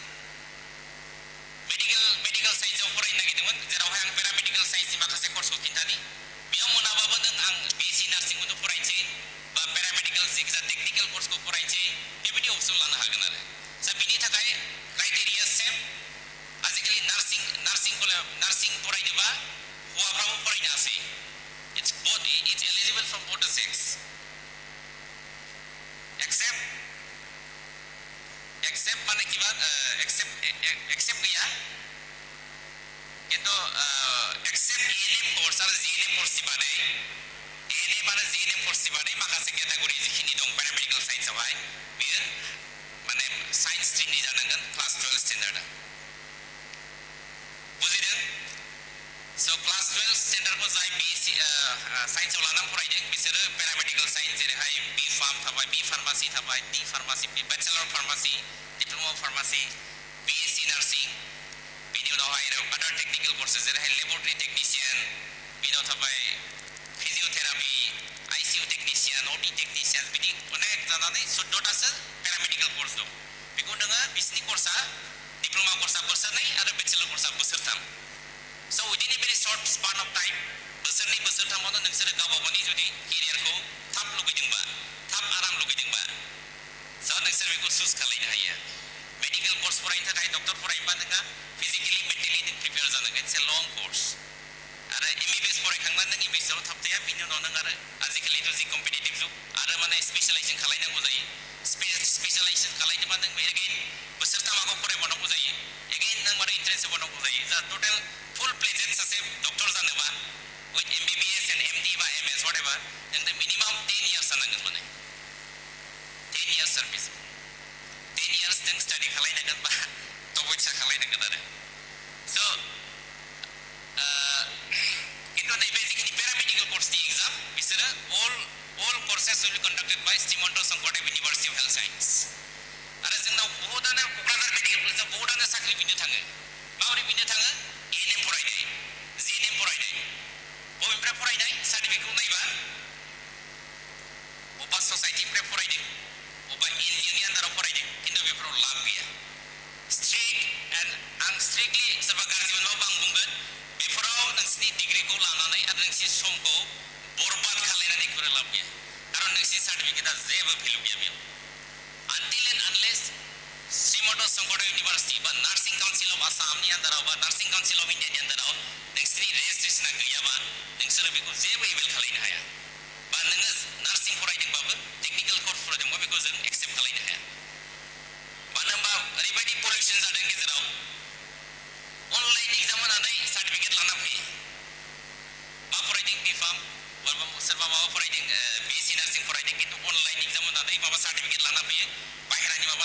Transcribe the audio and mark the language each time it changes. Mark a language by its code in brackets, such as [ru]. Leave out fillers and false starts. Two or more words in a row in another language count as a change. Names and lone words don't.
[brx] मेडिकेल साइन्सआव फरायनो नागिरदोंमोन जेरावहाय आं पेरामेडिकेल साइन्सनि माखासे कर्सखौ खिन्थानि बेयाव मोनाबाबो नों आं बिएससि नार्सिंखौनो फरायनोसै बा पेरामेडिकेल जिखिजा टेक्निकेल कर्सखौ फरायनोसै बेबायदि अपसन लानो हागोन आरो दा बिनि थाखाय क्राइटेरिया सेम आजिखालि नार्सिं फरायनोबा हौवाफ्राबो फरायनो हासै [en] it's eligible from both the sex [brx] except माने किबा except गैया किन्तु except [en] ANM course [brx] आरो [en] GNM course [brx] बादै ANM आरो [en] GNM course [brx] बादै माखासे केटेगरि जिखिनि दं पेरामेडिकेल साइन्सआवहाय बेयो माने साइन्स स्ट्रिमनि जानांगोन क्लास 12 स्टेन्डार्डआ बुजिदों so class 12 स्टेन्डार्डखौ जाय BSc साइन्सआव लानानै फरायदों बिसोरो पेरामेडिकेल साइन्स जेरैहाय बी फार्म थाबाय बी फार्मासि थाबाय डी फार्मासि [en] bachelor pharmacy diploma pharmacy [brx] BSc नार्सिं बिनि उनावहाय आदार [en] technical courses [brx] जेरैहाय [en] laboratory technician [brx] बिनि उनाव थाबाय फिजियोथेरापि [en] ICU technician OT technician [brx] बिदि अनेक जानानै 14तासो पेरामेडिकेल कर्स दं बेखौ नोङो बिसिनि कर्सआ डिप्लोमा कर्सआ बोसोरनै आरो बेचेलर कर्सआ बोसोरथाम [en] so within a very short span of time [brx] बोसोरनै बोसोरथामावनो नोंसोरो गावबागावनि जुदि केरियारखौ थाब लुगैदोंबा थाब आराम लुगैदोंबा so नोंसोर बेखौ चुज खालामनो हायो मेडिकेल कर्स फरायनो थाखाय डक्टर फरायनोबा नोंहा फिजिकेलि मेन्टेलि नों प्रिपेयार जानांगोन [en] it's a long course [brx] आरो MBBS फरायखांनानै नों MBBS आव थाबथाया बिनि उनाव नों आरो आजिखालिथ' जि कम्पिटिटिभ जुग आरो माने स्पेशलाइजेसन खालामनांगौ जायो स्पेशलाइजेसन खालामनोबा नों एगेइन बोसोरथामाखौ फरायबावनांगौ जायो एगेइन नों माने इन्ट्रेन्स होबावनांगौ जायो जा [en] total full fledged [brx] सासे डक्टर जानोबा [en] with MBBS and MD [brx] बा MS whatever नों [en] minimum 10 years [brx] जानांगोन माने [en] 10 years service 10 years [brx] नों स्टाडि खालामनांगोन बा तपस्या खालामनांगोन आरो so किन्तु नैबे जिखिनि पेरामेडिकेल कर्सनि एग्जाम बिसोरो [en] all courses will be conducted by Srimanto Sankordeb University of Health Science [brx] आरो जोंनाव बहुतानो क'क्राझार मेडिकेल कलेजाव बहुतानो साख्रि बिनो थाङो माबोरै बिनो थाङो ANM फरायनाय GNM फरायनाय बबेनिफ्राय फरायनाय सार्टिफिकेटखौ नायबा अबा ससाइटिनिफ्राय फरायदों अबा NGO नि आन्दाराव फरायदों किन्तु बेफोराव लाब गैया आं स्ट्रिक्टलि सोरबा गाज्रि मोनबाबो आं बुंगोन बेफोराव नोंसिनि डिग्रिखौ लानानै आरो नोंसिनि समखौ बरबाद खालायनानै बेफोरो लाब गैया खारन नोंसिनि सार्टिफिकेटआ जेबो भेलु गैया बेयाव [en] until and unless [brx] Srimanto Sankordeb University बा [en] nursing council of Assam [brx] आन्दाराव बा [en] nursing council of India [brx] आन्दाराव नोंसिनि रेजिस्ट्रेसना गैयाबा नोंसोरो बेखौ जेबो एभेल खालामनो हाया बा नोङो नार्सिं फरायदोंबाबो टेक्निकेल कर्स फरायदोंबा बेखौ जों एक्सेप्ट खालामनो हाया मानो होनबा ओरैबायदि पलिउसन जादों गेजेराव [en] online exam [brx] होनानै सार्टिफिकेट लाना फैयो मा फरायदों बिफाम सोरबा माबा फरायदों BSc नार्सिं फरायदों किन्तु [en] online exam [brx] होनानै माबा सार्टिफिकेट लाना फैयो बाहेरानि माबा